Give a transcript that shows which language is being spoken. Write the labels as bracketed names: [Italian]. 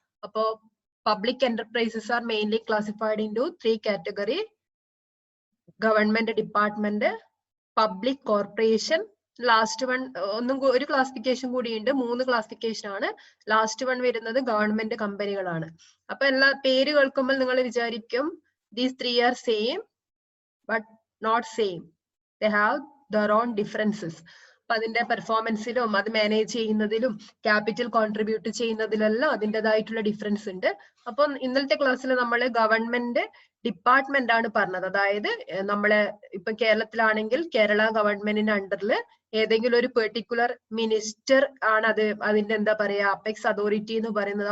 [English] അപ്പോ public enterprises are mainly classified into 3 categories: government department, public corporation, last one [Malayalam] ഒരു classification കൂടിയുണ്ട്, 3 classification ആണ്. Last one വരുന്നത് government കമ്പനികളാണ്. അപ്പൊ എല്ലാ പേര് കേൾക്കുമ്പോൾ നിങ്ങൾ വിചാരിക്കും [English] these 3 are same but not same. They have their own differences. [Malayalam] അപ്പൊ അതിന്റെ പെർഫോമൻസിലും അത് മാനേജ് ചെയ്യുന്നതിലും ക്യാപിറ്റൽ കോൺട്രിബ്യൂട്ട് ചെയ്യുന്നതിലെല്ലാം അതിൻ്റെതായിട്ടുള്ള ഡിഫറൻസ് ഉണ്ട്. അപ്പൊ ഇന്നലത്തെ ക്ലാസ്സിൽ നമ്മൾ ഗവൺമെന്റ് ഡിപ്പാർട്ട്മെന്റ് ആണ് പറഞ്ഞത്. അതായത് നമ്മളെ ഇപ്പൊ കേരളത്തിലാണെങ്കിൽ കേരള ഗവൺമെന്റിന്റെ അണ്ടറിൽ ഏതെങ്കിലും ഒരു പെർട്ടിക്കുലർ മിനിസ്റ്റർ ആണ് അതിന്റെ എന്താ പറയാ അപ്പെക്സ് അതോറിറ്റി എന്ന് പറയുന്നത്.